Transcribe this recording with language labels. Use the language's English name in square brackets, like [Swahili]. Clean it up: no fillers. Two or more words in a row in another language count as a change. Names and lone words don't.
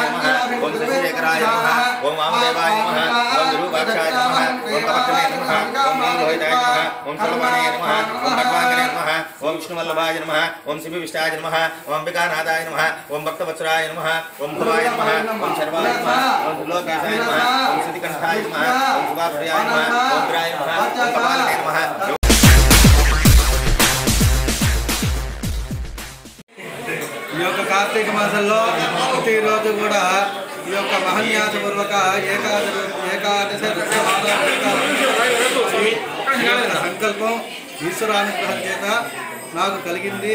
[Sanskrit] नमः ओम शशिशेखराय नमः ओम वामदेवाय नमः ओम विरूपाक्षाय नमः ओम कपटने नमः ओम नीललोहिताय नमः ओम सर्वमानये नमः ओम भगवांगने नमः ओम विष्णुवल्लभाय नमः ओम शिवविष्टाय नमः ओम अंबिकानाथाय नमः ओम भक्तवत्सराय नमः ओम भवाय नमः ओम शर्वाय नमः ओम त्रिलोकेशाय नमः ओम श्रुतिकंठाय नमः ओम शुभाप्रियाय नमः ओम प्राय नमः ओम कपालने नमः [Telugu] ఈ యొక్క కార్తీక మాసంలో ప్రతిరోజు కూడా ఈ యొక్క మహన్యాసపూర్వక ఏకాదశ సంకల్పం ఈశ్వరానుగ్రహం చేత నాకు కలిగింది.